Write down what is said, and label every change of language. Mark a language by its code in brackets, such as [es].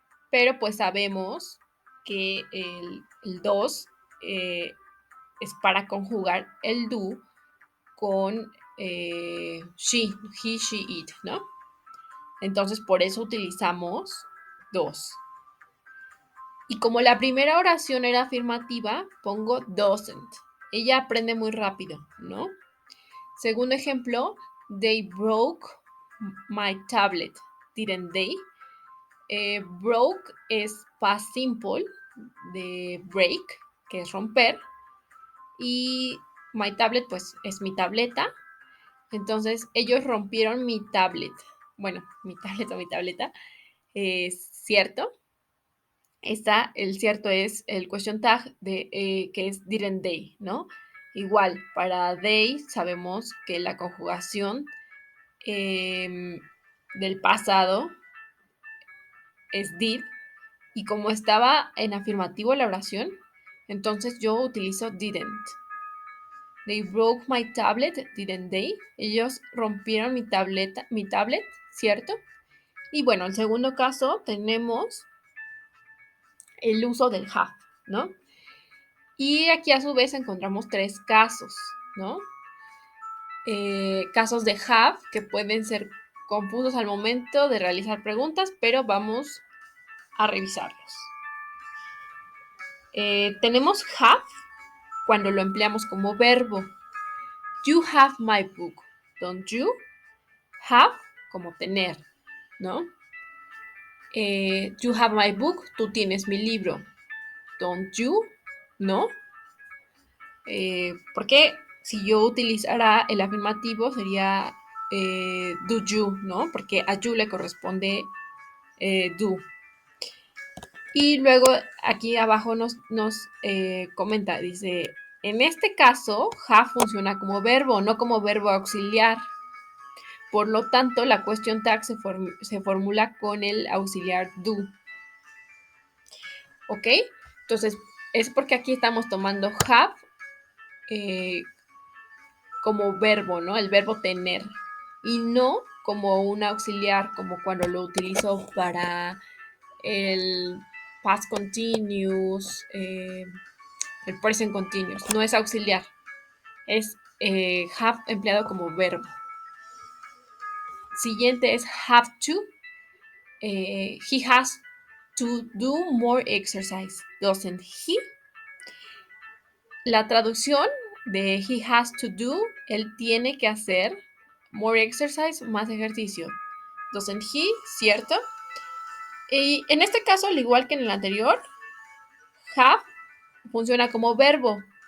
[es] Pero pues sabemos que el dos es para conjugar el do con she, he, she, it, ¿no? Entonces por eso utilizamos dos. Y como la primera oración era afirmativa, pongo doesn't. Ella aprende muy rápido, ¿no? Segundo ejemplo, [en] they broke my tablet, didn't they? [es] Broke es past simple de break, que es romper. Y my tablet, pues, es mi tableta. Entonces, ellos rompieron mi tablet. Bueno, mi tablet o mi tableta. Es cierto. El cierto es el question tag que es [en] didn't they, [es] ¿no? Igual, para they sabemos que la conjugación del pasado es did. Y como estaba en afirmativo la oración, entonces yo utilizo didn't. [en] They broke my tablet, didn't they? [es] Ellos rompieron mi tablet, ¿cierto? Y bueno, en segundo caso tenemos el uso del have, ¿no? Y aquí a su vez encontramos tres casos, ¿no? Casos de have que pueden ser confusos al momento de realizar preguntas, pero vamos a revisarlos. Tenemos have cuando lo empleamos como verbo. [en] You have my book, don't you? Have [es] como tener, ¿no? [en] You have my book, [es] tú tienes mi libro. [en] Don't you? [es] ¿no? Porque si yo utilizara el afirmativo sería [en] do you, [es] ¿no? Porque a you le corresponde do. Y luego aquí abajo nos comenta, dice, en este caso, have funciona como verbo, no como verbo auxiliar. Por lo tanto, la question tag se formula con el auxiliar do. ¿Ok? Entonces, es porque aquí estamos tomando have eh, como verbo, ¿no? El verbo tener. Y no como un auxiliar, como cuando lo utilizo para el past continuous, el present continuous. No es auxiliar, es have empleado como verbo. Siguiente es have to. [en] He has to do more exercise, doesn't he? [es] La traducción de [en] he has to do, [es] él tiene que hacer [en] more exercise, [es] más ejercicio. [en] Doesn't he, [es] ¿cierto? Y en este caso, al igual que en el anterior, have funciona como verbo.